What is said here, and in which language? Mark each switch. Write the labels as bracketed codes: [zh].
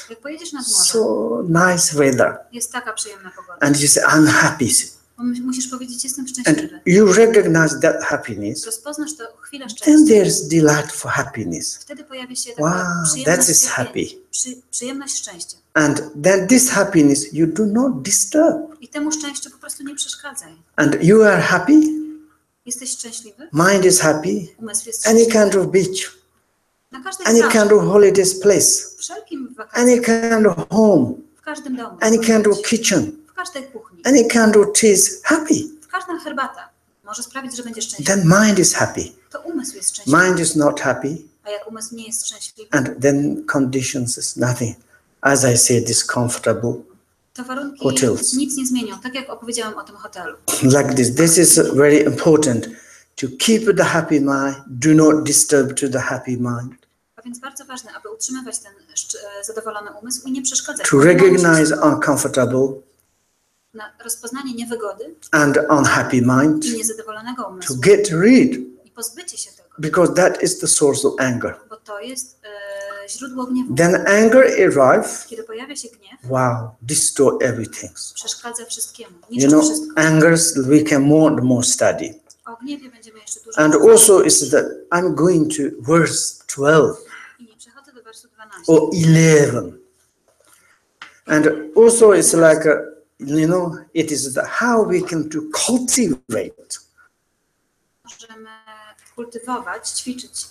[pl] Jak pojedziesz nad morze, [en] so nice weather, [pl] jest taka przyjemna pogoda. [en] and you say, I'm happy. [pl] Bo musisz powiedzieć, jestem [en] And [pl] szczęśliwy. [en] you recognize that happiness, [pl] Rozpoznasz to chwilę [en] then [pl] szczęścia. [en] there's delight for happiness. [pl] Wtedy pojawi się [en] Wow, [pl] taka [en] that [pl] przyjemność, [en] is [pl] cierpienia. [en] happy. [pl] Przyjemność szczęścia. [en] And then this happiness you do not disturb. [pl] I temu szczęściu po prostu nie przeszkadzaj. [en] And you are happy, [pl] Jesteś szczęśliwy? [en] mind is happy, [pl] Umysł jest [en] any [pl] szczęśliwy. [en] kind of beach, [pl] Na każdej [en] any [pl] plaży, [en] kind of holidays place, [pl] wszelkim wakacjach, [en] any kind of home, [pl] w każdym domu, [en] any kind of kitchen, [pl] w każdej kuchni, [en] any kind of tea is happy. [pl] każda herbata może sprawić, że będziesz szczęśliwy. [en] Then mind is happy. [pl] To umysł jest szczęśliwy. [en] Mind is not happy, [pl] A jak umysł nie jest szczęśliwy, [en] and then conditions is nothing. As I said, discomfortable, [pl] to warunki [en] hotels. [pl] nic nie zmienią. Tak jak opowiedziałam o tym hotelu. [en] like this. This is very important to keep the happy mind. Do not disturb to the happy mind. [pl] A więc bardzo ważne, aby utrzymywać ten zadowolony umysł i nie przeszkadzać. [en] To recognize uncomfortable [pl] Na rozpoznanie niewygody [en] and unhappy mind. [pl] i niezadowolonego [en] To [pl] umysłu [en] get rid [pl] i pozbycie się tego [en] because that is the source of anger. [pl] Bo to jest źródło gniewu. [en] Then anger arrives. [pl] Kiedy pojawia się gniew, [en] Wow, destroy everything. [pl] przeszkadza wszystkiemu, [en] You [pl] niszczy [en] know, [pl] wszystko. [en] angers we can more and more study. [pl] O gniewie będziemy jeszcze dużo [en] And [pl] mówić. [en] also is that I'm going to verse 12 [pl] I przechodzę do wersu 12. [en] or 11. And also it's like, you know, it is the how we can to cultivate. [pl] Możemy kultywować, ćwiczyć